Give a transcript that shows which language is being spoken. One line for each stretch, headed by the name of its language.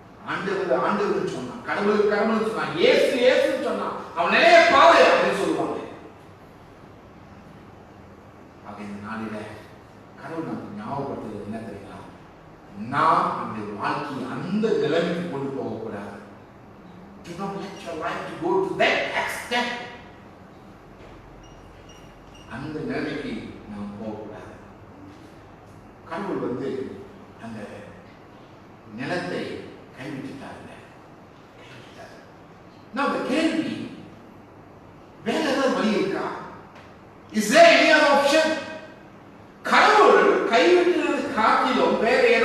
Tamil: ஆண்டவர் ஆண்டவர் சொன்னான், கடவுளுக்கு கடவுள் சொன்னான், ஏசு ஏசுன்னு சொன்னான், அவன் நிலைய பாரு அப்படின்னு சொல்லுவாங்க. ஆக இந்த நாளில கடவுள் நமக்கு ஞாபகப்படுத்துறது என்ன தெரியுங்களா? நாம் நம்முடைய வாழ்க்கையை அந்த நிலைமைக்கு கொண்டு போகக்கூடாது.
English: Do not let your life to go to that extent.
Tamil: அந்த நிலைமைக்கு நாம் போகக்கூடாது. கடவுள் அந்த நிலத்தை கைவிட்டுட்டாங்க.
English: Now the
Tamil: கேள்வி, வேற ஏதாவது வழி இருக்கா?
English: Is there any other option?
Tamil: கடவுள் கைவிட்டுறது காட்டிலும் வேற